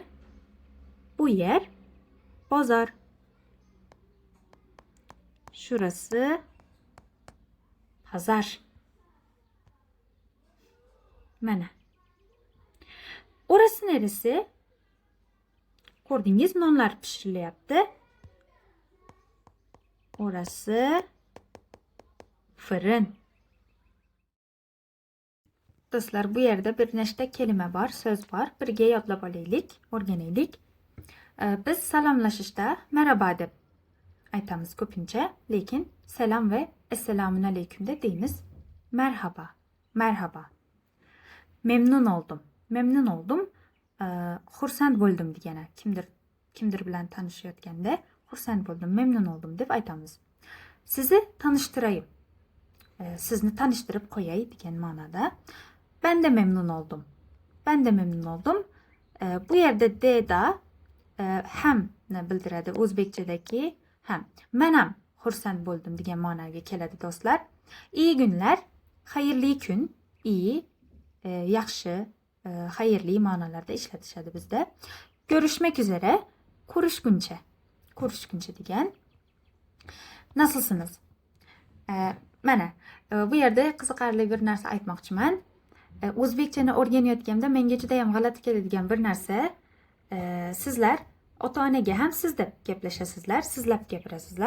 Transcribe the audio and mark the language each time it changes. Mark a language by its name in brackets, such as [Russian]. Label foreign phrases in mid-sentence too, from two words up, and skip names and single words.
[Uzbek] Bu yer bozor. [Turkish] Şurası pazar. Mana. Orası neresi? Gördünüz, nonlar pişirilyapti. Orası fırın. [Uzbek] Do'stlar, bu yerda bir nechta kelime bor, so'z bor. Birga yodlab olaylik, o'rganaylik. Biz salomlashishda merhaba deb aytamiz ko'pincha, lekin salom va assalomu alaykum deb deymiz. [Turkish] Merhaba, merhaba. Memnun oldum. Memnun oldum. [Uzbek] Xursand bo'ldim degani. Kimdir bilan tanishayotganda xursand bo'ldim, [Turkish] memnun oldum [Uzbek] deb aytamiz. Sizni tanishtirayım. Sizni tanishtirib qo'yay degan ma'noda. [Turkish] Ben de memnun oldum. Ben de memnun oldum. [Uzbek] Bu yerda da hamni bildiradi. O'zbekchadagi ham. Men ham xursand bo'ldim degan ma'noga keladi do'stlar. [Turkish] İyi günler, [Uzbek] xayrli kun, iyi, yaxshi, xayrli ma'nolarda ishlatishadi bizda. [Turkish] Görüşmek üzere, [Uzbek] ko'rishguncha. Ko'rishguncha degan. [Turkish] Nasılsınız? [Uzbek] Mana bu yerda qiziqarli bir narsa aytmoqchiman. O'zbekchani o'rganayotganda menga juda ham g'alati keladigan bir narsa, sizlar ota-onaga ham siz deb gaplashasizlar, sizlab gapirasizlar.